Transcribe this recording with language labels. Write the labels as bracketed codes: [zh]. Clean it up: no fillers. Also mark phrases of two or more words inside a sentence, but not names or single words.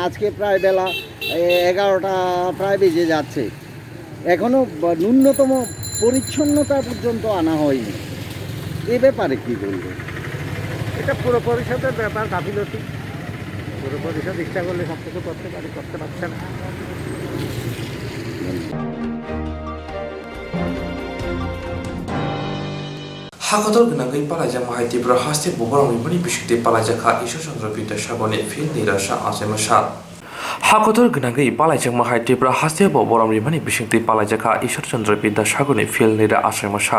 [bn] আজকে প্রায় বেলা 11টা প্রায় বেজে যাচ্ছে, এখনও ন্যূনতম পরিচ্ছন্নতা পর্যন্ত আনা হয়নি। এ ব্যাপারে কী বলবেন? এটা পৌর পরিষদের ব্যাপার, গাফিলতি। পৌর পরিষদ ইচ্ছা করলে সব কিছু করতে পারছে না। [trp] हाकतर गोनांगै पालायजा माहायतिफ्रा हास्ते बबरमनि बिसिंथि पालायजाखा ईश्वर चन्द्र विद्यासागरनि फिल्ड निराशा आसायमा साल। हाकतर गोनांगै पालायजा माहायतिफ्रा हास्ते बबरमनि बिसिंथि पालायजाखा ईश्वर चन्द्र विद्यासागरनि फिल्ड निरा आसायमा साल।